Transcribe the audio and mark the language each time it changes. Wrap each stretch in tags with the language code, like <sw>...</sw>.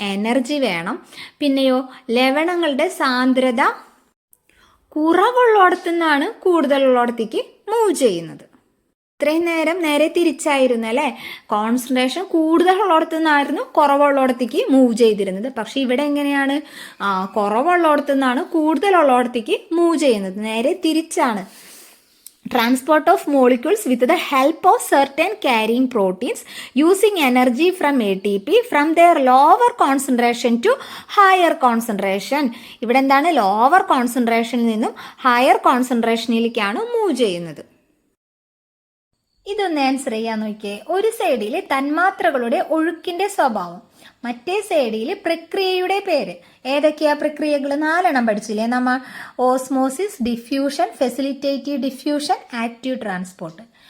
<ml>Energy വേണം. പിന്നെയോ ലവണങ്ങളുടെ സാന്ദ്രത കുറവുള്ളിടത്തു നിന്നാണ് കൂടുതലുള്ളിടത്തേക്ക് മൂവ് ചെയ്യുന്നത്. ഇത്രയും നേരം നേരെ തിരിച്ചായിരുന്നു അല്ലേ? കോൺസെൻട്രേഷൻ കൂടുതലുള്ളിടത്തു നിന്നായിരുന്നു കുറവുള്ളിടത്തേക്ക് മൂവ് ചെയ്തിരുന്നത്. പക്ഷെ ഇവിടെ എങ്ങനെയാണ്? കുറവുള്ളിടത്തു നിന്നാണ് കൂടുതലുള്ളിടത്തേക്ക് മൂവ് ചെയ്യുന്നത്. നേരെ തിരിച്ചാണ്.</ml> <en>Transport of molecules with the help of certain carrying proteins using energy from ATP from their lower concentration to higher concentration.</en> <ml>ഇവിടെ എന്താണ്? ലോവർ കോൺസെൻട്രേഷനിൽ നിന്നും ഹയർ കോൺസെൻട്രേഷനിലേക്കാണ് മൂവ് ചെയ്യുന്നത്. ഇതൊന്ന് ആൻസർ ചെയ്യാൻ നോക്കിയേ. ഒരു സൈഡിൽ തന്മാത്രകളുടെ ഒഴുക്കിന്റെ സ്വഭാവം, മറ്റേ സൈഡിൽ പ്രക്രിയയുടെ പേര്. ഏതൊക്കെയാ പ്രക്രിയകൾ? 4 പഠിച്ചില്ലേ നമ്മൾ? Osmosis, diffusion, facilitative diffusion, active transport.</ml>